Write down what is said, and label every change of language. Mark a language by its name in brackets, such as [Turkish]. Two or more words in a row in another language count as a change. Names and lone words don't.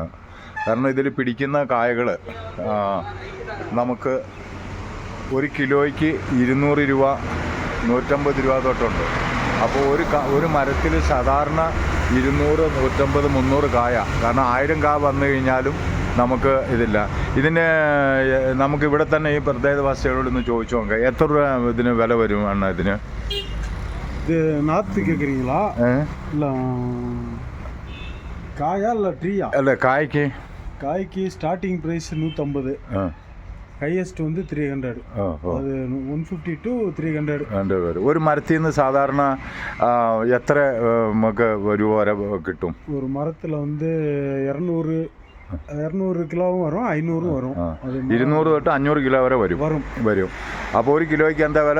[Malayalam] കാരണം ഇതിൽ പിടിക്കുന്ന കായകൾ നമുക്ക് 1 കിലോയ്ക്ക് 200 രൂപ, 150 രൂപ തൊട്ടുണ്ട്. അപ്പോൾ ഒരു മരത്തിൽ സാധാരണ 200, 150, 300 കായ. കാരണം 1000 കായ വന്നു കഴിഞ്ഞാലും നമുക്ക് ഇതില്ല. നമുക്ക് ഇവിടെ തന്നെ ഈ പ്രദേശവാസികളോട് ഒന്ന് ചോദിച്ചു നോക്കാം, എത്ര രൂപ ഇതിന് വില വരും അണ്ണ ഇതിന്? [Tamil] இது நாற்று கேட்குறீங்களா? இல்லை காயா இல்லை ட்ரீயா? [Malayalam] അല്ല, കായ്ക്ക് [English] starting price [Tamil] 150, ഹയസ്റ്റ് வந்து 300. [Malayalam] അത് 150 to 300 വരും. ഒരു മരത്തിൽ നിന്ന് സാധാരണ എത്ര നമുക്ക് രൂപ വരെ കിട്ടും? ഒരു മരത്തിൽ வந்து 200 കിലോവും വരും, 500 വരും. 200 തൊട്ട് 500 കിലോ വരെ വരും. അപ്പോൾ 1 കിലോയ്ക്ക് എന്താ വില?